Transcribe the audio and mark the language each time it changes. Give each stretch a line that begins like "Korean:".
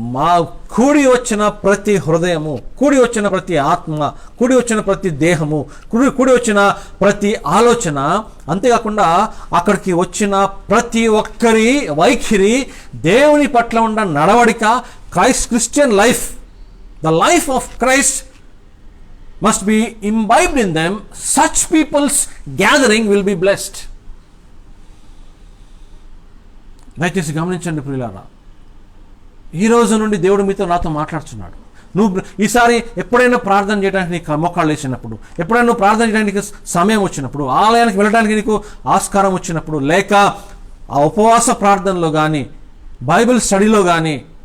Telugu: మా కూడి వచ్చిన ప్రతి హృదయము, కూడి వచ్చిన ప్రతి ఆత్మ, కూడి వచ్చిన ప్రతి దేహము, కూడి వచ్చిన ప్రతి ఆలోచన, అంతేకాకుండా అక్కడికి వచ్చిన ప్రతి ఒక్కరి వైఖరి, దేవుని పట్ల ఉన్న నడవడిక,
English: Christian life, the life of Christ must be imbibed in them. Such people's gathering will be blessed.
Telugu: దయచేసి గమనించండి ప్రియులారా, ఈ రోజు నుండి దేవుడు నాతో మాట్లాడుతున్నాడు. నువ్వు ఈసారి ఎప్పుడైనా ప్రార్థన చేయడానికి నీకు మోకాళ్ళు వేసినప్పుడు, ఎప్పుడైనా నువ్వు ప్రార్థన చేయడానికి సమయం వచ్చినప్పుడు, ఆలయానికి వెళ్ళడానికి నీకు ఆస్కారం వచ్చినప్పుడు, లేక ఆ ఉపవాస ప్రార్థనలో కానీ, బైబిల్ స్టడీలో కానీ